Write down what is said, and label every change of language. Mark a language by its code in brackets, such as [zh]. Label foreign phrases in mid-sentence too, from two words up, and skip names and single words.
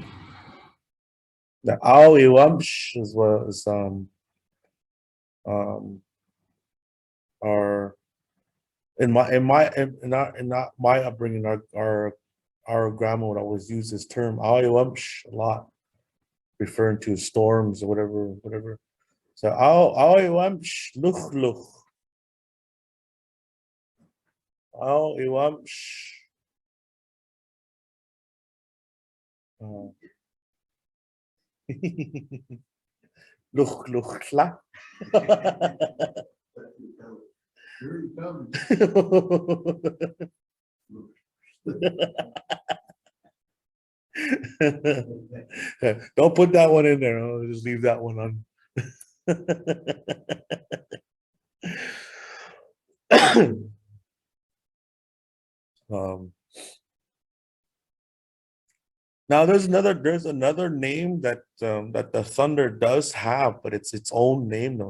[en] The iwámš is what is our in not my upbringing, our grandma would always use this term iwámš a lot, referring to storms or whatever. So [uma] iwámš luch. Iwámš. Luch. [en] Don't put that one in there. I'll just leave that one on. Now there's another name that that the thunder does have, but it's its own name though.